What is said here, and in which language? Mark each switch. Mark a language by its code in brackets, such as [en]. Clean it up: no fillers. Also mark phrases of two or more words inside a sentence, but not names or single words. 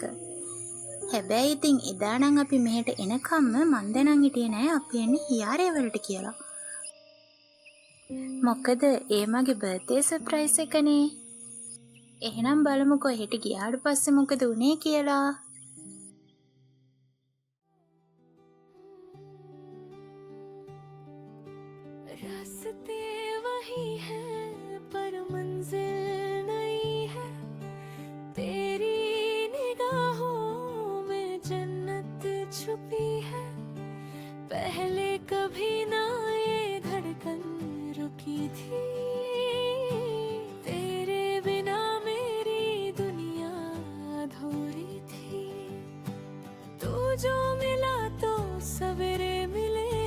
[si] හැබැයි ඉතින් එදා නම් අපි මෙහෙට එනකම්ම මන් දැනන් හිටියේ නෑ අපි එන්නේ හියාරේ වලට කියලා. මොකද ඒ මගේ [en] birthday surprise [si] එකනේ. එහෙනම් බලමුකෝ හෙට ගියාට පස්සේ මොකද උනේ කියලා. [hi] रास्ते वही हैं पर मंजिल नहीं है तेरी निगाहों में जन्नत छुपी है पहले कभी ना ये धड़कन रुकी थी तेरे बिना मेरी दुनिया अधूरी थी तू जो मिला तो सवेरे मिले